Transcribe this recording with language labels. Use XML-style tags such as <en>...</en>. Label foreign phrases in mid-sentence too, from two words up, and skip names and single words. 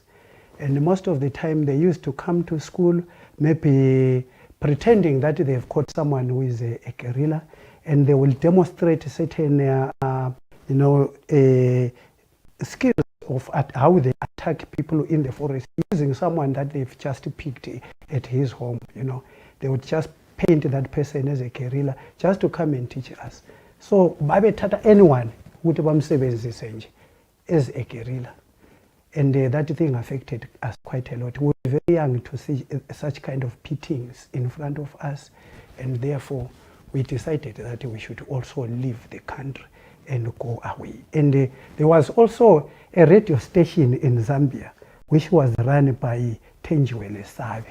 <en>And most of the time, they used to come to school maybe pretending that they've caught someone who is a guerrilla, and they will demonstrate certain, skills of how they attack people in the forest using someone that they've just picked at his home. They would just paint that person as a guerrilla just to come and teach us. So, babethatha anyone</en> <nd>ukuthi bamsebenzise nje</nd> <en>as a guerrilla, and that thing affected us quite a lot. We were very young to see such kind of beatings in front of us, and therefore we decided that we should also leave the country and go away. And there was also a radio station in Zambia which was run by Zenzele Ndebele.</en>